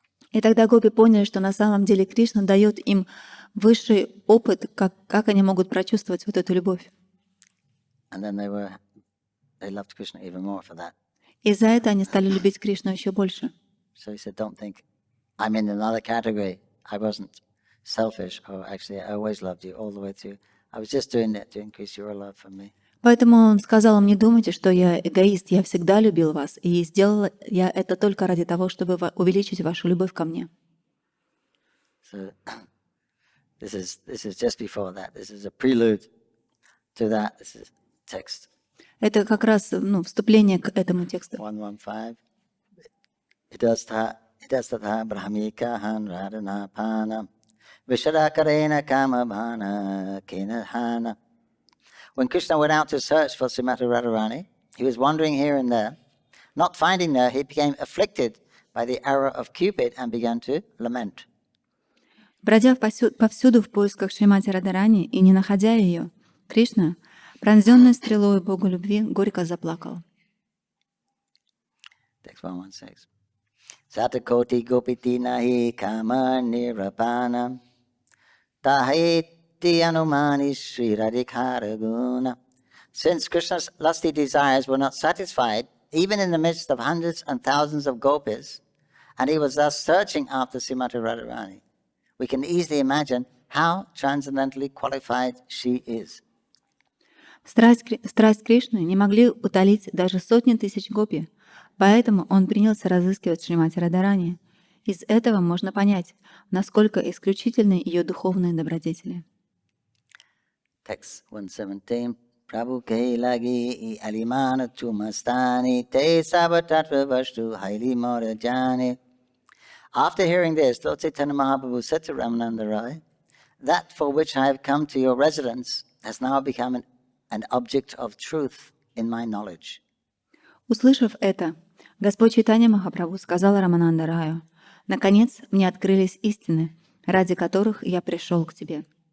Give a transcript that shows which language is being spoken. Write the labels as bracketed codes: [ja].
[ru] И тогда гопи поняли, что на самом деле Кришна дает им высший опыт, как они могут прочувствовать вот эту любовь. [en] And then they loved Krishna even more for that. [ru] И за это они стали любить Кришну еще больше. [en] So he said, don't think I'm in another category. I wasn't selfish, or actually I always loved you all the way through. I was just doing it to increase your love for me. [ru] Поэтому он сказал им, не думайте, что я эгоист, я всегда любил вас, и сделала я это только ради того, чтобы увеличить вашу любовь ко мне. [en] So this is just before that. This is a prelude to that. This is text. [ru] Это как раз вступление к этому тексту. 115. Idasthatha brahmika han radhana pana vishadakarena kama bhana kinahana. [en] When Krishna went out to search for Srimati Radharani, he was wandering here and there. Not finding her, he became afflicted by the arrow of Cupid and began to lament. [ru] Бродя повсюду в поисках Шримати Радхарани и не находя ее, Кришна, пронзенный стрелой Богу любви, горько заплакал. [en] Text 116. Satakoti gopiti nahi kama nirapana tahiti anumani Sri Radhikara guna Since Krishna's lusty desires were not satisfied, even in the midst of hundreds and thousands of gopis, and he was thus searching after Srimati Radharani, we can easily imagine how transcendentally qualified she is. [ru] Страсть Кришны не могли утолить даже сотни тысяч гопи, поэтому он принялся разыскивать Шримати Радхарани. Из этого можно понять, насколько исключительны ее духовные добродетели. [en] Text 117. Prabhu ke lagi alimana chumastani te sabatatra vastu haili morajani. After hearing this, Lord Chaitanya Mahaprabhu said to Ramananda Roy, that for which I have come to your residence has now become an object of truth in my knowledge. [ru] Услышав это, Господь Чайтанья Махапрабху сказал Рамананда Раю: «Наконец мне открылись истины, ради которых я пришел к тебе».